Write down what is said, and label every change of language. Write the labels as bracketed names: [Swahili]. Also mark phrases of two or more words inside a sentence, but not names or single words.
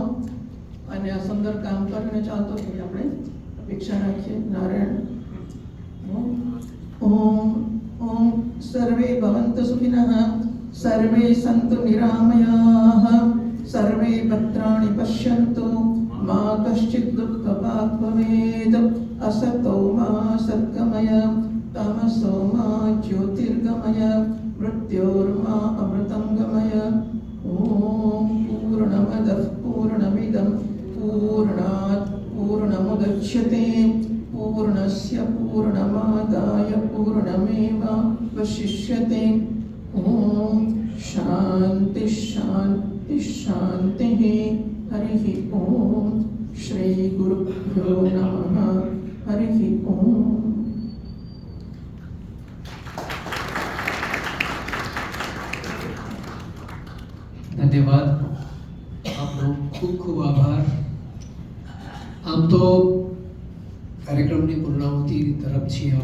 [Gujarati] અને આ સુંદર કામ કરીને ચાલતો એવી આપણે અપેક્ષા રાખીએ. નારાયણ. [Sanskrit] ઓમ ઓમ સર્વે ભવન્તુ સુખિનઃ, સર્વે સંતુ નિરામયાઃ, સર્વે ભદ્રાણિ પશ્યन्तુ, મા કશ્ચિદ દુઃખભાગ ભવેદ. असतो मा सद्गमय, तमसो मा ज्योतिर्गमय, मृत्योर्मा अमृतं गमय. ॐ पूर्णमदः पूर्णमिदं पूर्णात् पूर्णमुदच्यते, पूर्णस्य पूर्णमादाय पूर्णमेवावशिष्यते. ॐ शान्ति शान्ति शान्तिः. हरिः ॐ. श्री गुरुभ्यो नमः. हरिः ओम. [Gujarati] ધન્યવાદ આપનો, ખૂબ ખૂબ આભાર. આમ તો કાર્યક્રમની પૂર્ણાહુતિ તરફ છીએ.